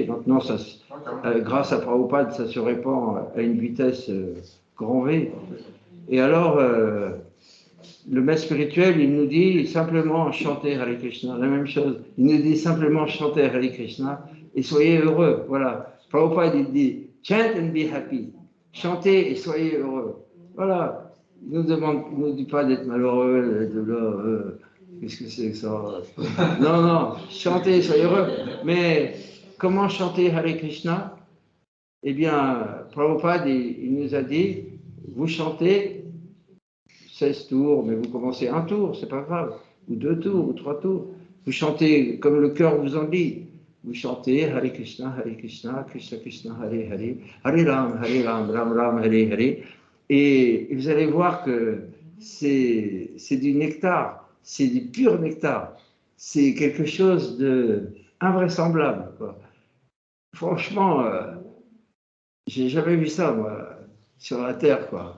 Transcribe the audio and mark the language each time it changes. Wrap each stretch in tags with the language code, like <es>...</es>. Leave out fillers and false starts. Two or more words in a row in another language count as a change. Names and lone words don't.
<fr>Maintenant, ça, grâce à Prabhupada, ça se répand à une vitesse grand V. Et alors, le maître spirituel, il nous dit simplement chanter Hare Krishna, la même chose. Il nous dit simplement chanter Hare Krishna et soyez heureux. Voilà. Prabhupada, il dit</fr> <en>chant and be happy.</en> <fr>Chantez et soyez heureux. Voilà. Il ne nous dit pas d'être malheureux, de là, qu'est-ce que c'est que ça? Non, non, chantez et soyez heureux. Mais comment chanter Hare Krishna? Eh bien, Prabhupada, il nous a dit, vous chantez 16 tours, mais vous commencez un tour, c'est pas grave, ou 2 tours, ou 3 tours. Vous chantez comme le cœur vous en dit. Vous chantez</fr> <sa>हरे कृष्ण, कृष्ण कृष्ण, हरे हरे, हरे राम, राम राम, हरे हरे.</sa> <fr>Et vous allez voir que c'est du nectar, c'est du pur nectar. C'est quelque chose d'invraisemblable, quoi. Franchement, j'ai jamais vu ça, moi, sur la terre, quoi.</fr>